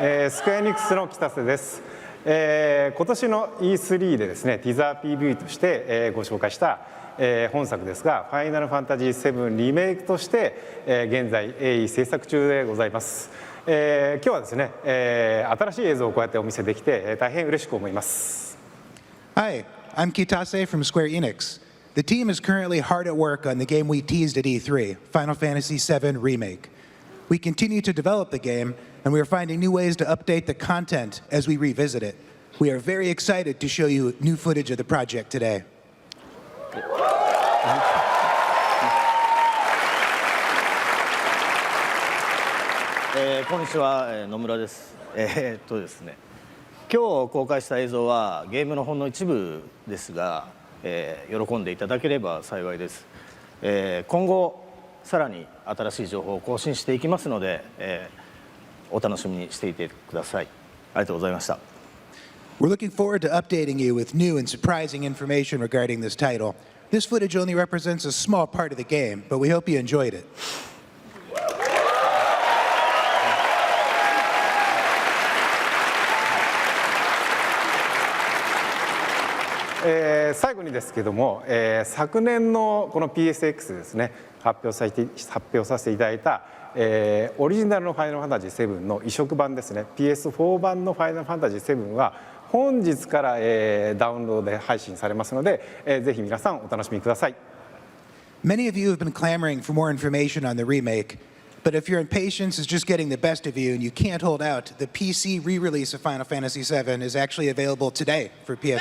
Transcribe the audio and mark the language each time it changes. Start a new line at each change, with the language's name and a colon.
Japanese: スクエアエニックスの北瀬です。今年の E3 でですね、ティザー PV として、ご紹介した、本作ですが、ファイナルファンタジー7リメイクとして、現在鋭意制作中でございます。今日はですね、新しい映像をこうやってお見せできて、大変嬉しく思います。
English: Hi, I'm Kitase from Square Enix. The team is currently hard at work on the game we teased at E3, Final Fantasy VII Remake. We continue to develop the game, and we are finding new ways to update the content as we revisit it. We are very excited to show you new footage of the project today.
Japanese: こんにちは、野村です。ですね、今日公開した映像はゲームのほんの一部ですが、喜んでいただければ幸いです。今後さらに新しい情報を更新していきますので、お楽しみにしていてください。ありがとうございました。
English: We're looking forward to updating you with new and surprising information regarding this title. This footage only represents a small part of the game, but we hope you enjoyed it.
Japanese: 最後にですけども、昨年のこの PSX ですね、発表させていただいた、オリジナルのファイナルファンタジー7の移植版ですね、 PS4 版のファイナルファンタジー7は本日から、ダウンロードで配信されますので、ぜひ皆さんお楽しみください。
English: Many of you have been clamoring for more information on the remake, but if your impatience is just getting the best of you and you can't hold out, the PC re-release of Final Fantasy VII is actually available today for PS4.